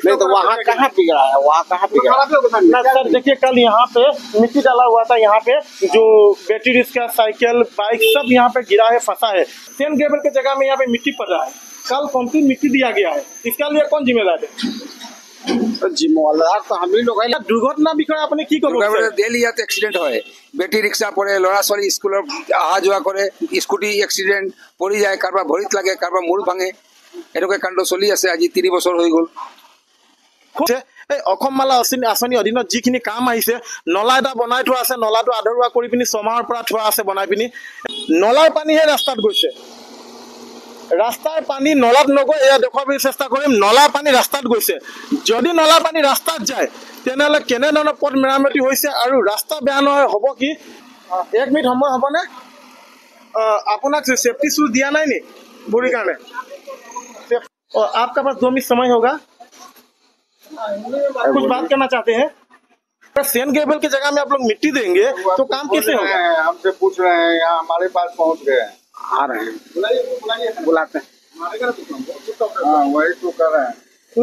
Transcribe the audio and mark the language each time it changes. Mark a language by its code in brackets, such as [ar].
[hi] नहीं तो वहाँ कहाँ बिगड़ा है, वहाँ कहाँ बिगड़ा ना सर? देखिए कल यहाँ पे मिट्टी डाला हुआ था, यहाँ पे जो बैटरी रिक्शा, साइकिल, बाइक सब यहाँ पे गिरा है, फंसा है। सैंड ग्रेवल के जगह में यहाँ पे मिट्टी पड़ रहा है। कल कंप्लीट मिट्टी दिया गया है, इसका लिए कौन जिम्मेदार है? जिम्मेदार तो हम ही लोग हैं। [bn] दुर्घटना বিষয়ে আপনি কি করবেন? [as] ডেইলি ইয়াতে এক্সিডেন্ট হয়, বেটি রিক্সা পড়ে, ল'ৰা ছোৱালী স্কুলৰ অহা যোৱা কৰে, স্কুটি এক্সিডেন্ট পৰি যায়, কাৰোবাৰ ভৰিত লাগে, কাৰোবাৰ মূৰ ভাঙে, এনেকুৱা কাণ্ড চলি আছে। আজি 3 বছৰ হৈ গ'ল। এই অসম মালা আঁচনিৰ অধীনত যিখিনি কাম আহিছে, নলা এটা বনাই থোৱা আছে, নলাটো আধৰুৱা কৰি পিনি 6 মাহৰ পৰা থোৱা আছে বনাই পিনি, নলাৰ পানীহে ৰাস্তাত গৈছে। রাস্তার পানী নলাত নগৈ, এয়া দেখুৱাবলৈ চেষ্টা কৰিম, নলাৰ পানী ৰাস্তাত গৈছে। যদি নলাৰ পানী ৰাস্তাত যায় তেনেহ'লে কেনেধৰণৰ পথ মেৰামতি হৈছে আৰু ৰাস্তা বেয়া নহয় হ'ব কি? 1 মিনিট সময় হ'বনে? আপোনাক সেফটি শ্বুজ দিয়া নাই নি ভৰিৰ কাৰণে? [hi] आपका पास 2 मिनट समय होगा, कुछ बात करना चाहते हैं? सैंड ग्रेवल की जगह में आप लोग मिट्टी देंगे तो काम कैसे होगा? हमसे पूछ रहे हैं, यहाँ हमारे पास पहुँच गए हैं, आ रहे हैं, बुलाते हैं। हाँ वही तो कर रहे हैं